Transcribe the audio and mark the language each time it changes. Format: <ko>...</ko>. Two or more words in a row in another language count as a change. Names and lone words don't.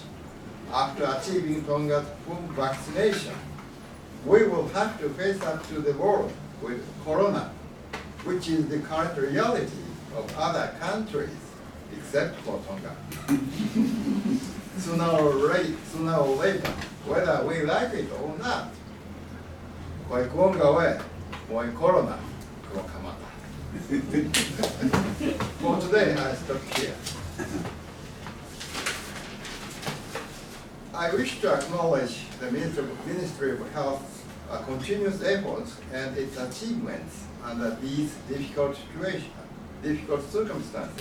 <en>After achieving Tonga's full vaccination, we will have to face up to the world with Corona, which is the current reality of other countries, except for Tonga. Sooner or later, whether we like it or not,</en> <to>koe Tokoni meihe Corona.</to> <en>For today, I stop here. I wish to acknowledge the Ministry of Health's continuous efforts and its achievements under these difficult circumstances.</en>